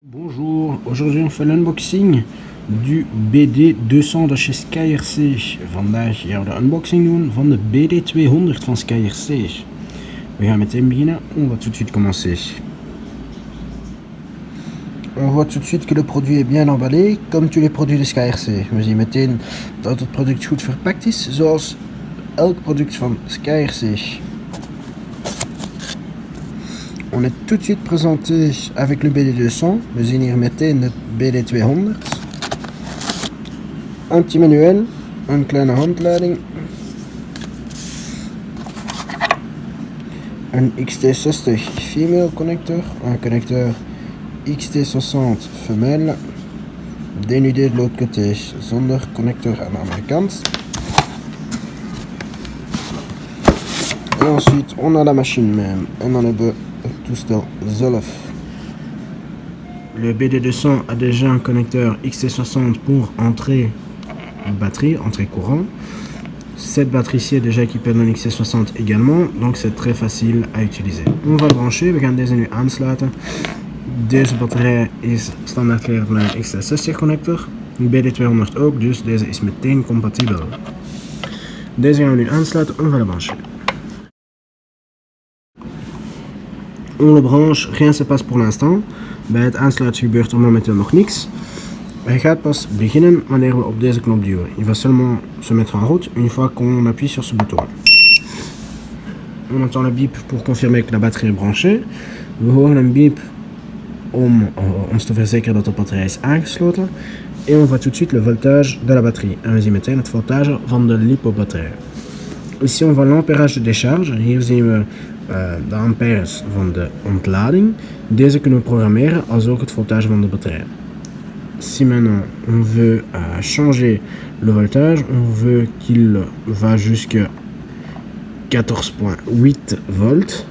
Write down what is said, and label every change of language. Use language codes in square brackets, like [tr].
[fr] Bonjour, aujourd'hui on fait l'unboxing du BD200 de chez SkyRC. [nl] Vandaag gaan we de unboxing doen van de BD200 van SkyRC. We gaan meteen beginnen, [fr] on va tout de suite commencer. On voit tout de suite que le produit est bien emballé, comme tous les produits de SkyRC. [nl] We zien meteen dat het product goed verpakt is, zoals elk product van SkyRC. [fr] On est tout de suite présenté avec le BD200. [nl] We zien hier meteen het BD200. [fr] Un petit manuel, [nl] een kleine handleiding. Een XT60 female connector, [fr] un connecteur XT60 femelle, dénudé de l'autre côté, [nl] zonder connecteur aan de andere kant. [fr] Et ensuite on a la machine même, [nl] en dan hebben we het toestel zelf. [fr] Le BD200 a déjà un connecteur XT60 pour entrée batterie, entrée courant. Cette batterie-ci est déjà équipée d'un XT60 également, donc c'est très facile à utiliser. On va le brancher, [nl] we gaan deze nu aansluiten. Deze batterij is standaard geleverd met een XT60 connector. De BD200 ook, dus deze is meteen compatibel. Deze gaan we nu aansluiten, [fr] on va le brancher. On le branche, rien se passe pour l'instant. [nl] Bij het aansluiten gebeurt er momenteel nog niks. Hij gaat pas beginnen wanneer we op deze knop duwen. [fr] Il va seulement se mettre en route une fois qu'on appuie sur ce bouton. On entend le bip pour confirmer que la batterie est branchée. [nl] We horen een bip om ons te verzekeren dat de batterij is aangesloten. [fr] Et on voit tout de suite le voltage de la batterie. [nl] En we zien meteen het voltage van de lipo-batterij. [fr] Ici on voit l'ampérage de décharge. [nl] Hier zien we de ampères van de ontlading. Deze kunnen we programmeren als ook het voltage van de batterij. [fr] Si maintenant on veut changer le voltage, on veut qu'il va jusqu'à 14,8 volt.